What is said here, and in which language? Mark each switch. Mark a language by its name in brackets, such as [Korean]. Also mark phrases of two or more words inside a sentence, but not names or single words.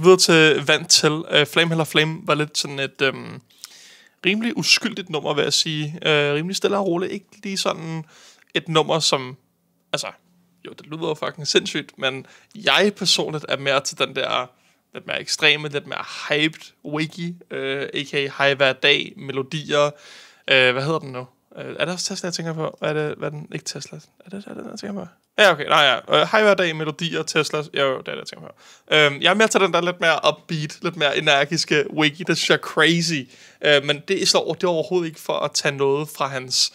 [Danish] Videre til Vant til. Flame Hella Flame var lidt sådan et rimelig uskyldigt nummer, vil jeg sige. Rimelig stille og roligt. Ikke lige sådan et nummer, som... Altså... Jo, det lyder jo fucking sindssygt, men jeg personligt er mere til den der lidt mere ekstreme, lidt mere hyped Wiggy, a.k.a. high hver dag, melodier. Hvad hedder den nu? Er det også Tesla, jeg tænker på? Hvad er den? Ikke Tesla. Er det jeg tænker på? Ja, okay. Nej, ja. High hver dag, melodier, Tesla. Jo, det er det, jeg tænker på. Jeg er mere til den der lidt mere upbeat, lidt mere energiske Wiggy. Det synes jeg er crazy. Men det er overhovedet ikke for at tage noget fra hans...